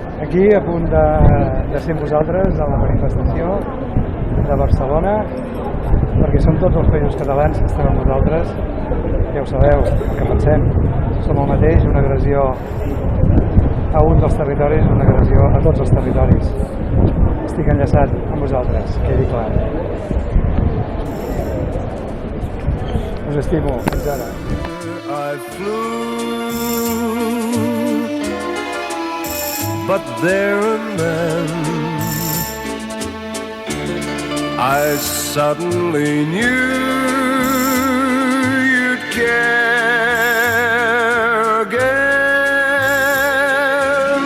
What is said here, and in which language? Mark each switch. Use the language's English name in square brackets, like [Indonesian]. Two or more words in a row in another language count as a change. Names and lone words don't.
[Catalan] aquí a punt de ser amb vosaltres a la manifestació de Barcelona, perquè som tots els països catalans que estem amb vosaltres, ja ho sabeu, el que pensem, som el mateix, una agressió a un dels territoris, una agressió a tots els territoris. Estic enllaçat amb vosaltres, quedi clar. Us estimo, fins ara. [English] I flew, but there and then I suddenly knew you'd care again.